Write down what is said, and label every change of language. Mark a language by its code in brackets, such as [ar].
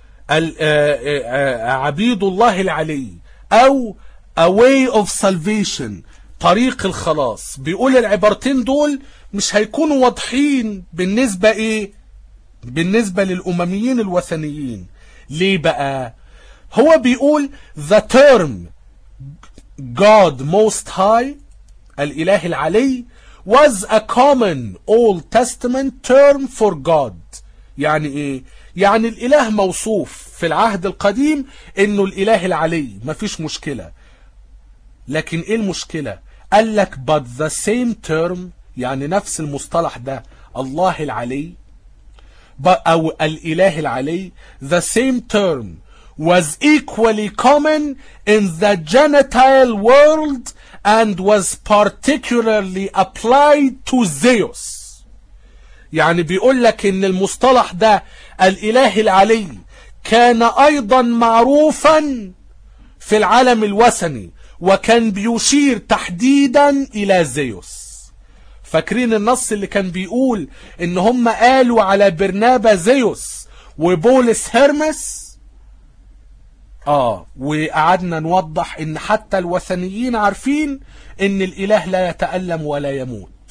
[ar] عبيد الله العلي أو [en] a way of salvation, [ar] طريق الخلاص. بيقول العبارتين دول مش هيكونوا واضحين بالنسبة إيه؟ بالنسبة للأمميين الوثنيين. ليه بقى؟ هو بيقول [en] the term God Most High, [ar] الإله العلي, [en] was a common Old Testament term for God. [ar] يعني إيه؟ يعني الإله موصوف في العهد القديم إنه الإله العلي, ما فيش مشكلة. لكن إيه المشكلة؟ قال لك [en] but the same term, [ar] يعني نفس المصطلح ده, الله العلي أو الإله العلي, [en] the same term was equally common in the Gentile world and was particularly applied to Zeus. [ar] يعني بيقول لك إن المصطلح ده الإله العلي كان أيضا معروفا في العالم الوثني, وكان بيشير تحديدا إلى زيوس. فاكرين النص اللي كان بيقول إن هم قالوا على برنابا زيوس وبولس هيرمس؟ وقعدنا نوضح إن حتى الوثنيين عارفين إن الإله لا يتألم ولا يموت.